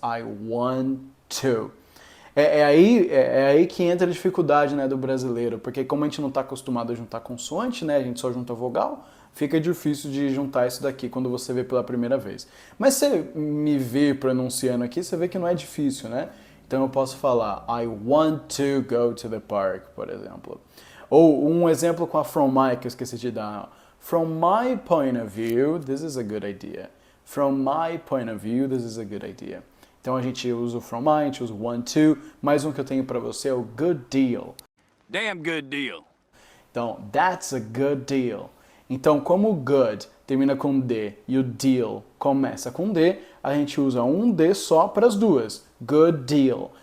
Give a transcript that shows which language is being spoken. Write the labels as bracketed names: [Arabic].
[English] I want to. [Portuguese] É aí que entra a dificuldade, né, do brasileiro, porque como a gente não está acostumado a juntar consoante, né, a gente só junta vogal, fica difícil de juntar isso daqui quando você vê pela primeira vez. Mas se você me ver pronunciando aqui, você vê que não é difícil, né? Então eu posso falar [English] I want to go to the park, [Portuguese] por exemplo. Ou um exemplo com a from my que eu esqueci de dar. [English] From my point of view, this is a good idea. From my point of view, this is a good idea. [Portuguese] Então a gente usa o from my, a gente usa o want to. Mais um que eu tenho para você é o good deal. [English] Damn good deal. Então, that's a good deal. [Portuguese] Então, como o good termina com D e o deal começa com D, a gente usa um D só para as duas. Good deal.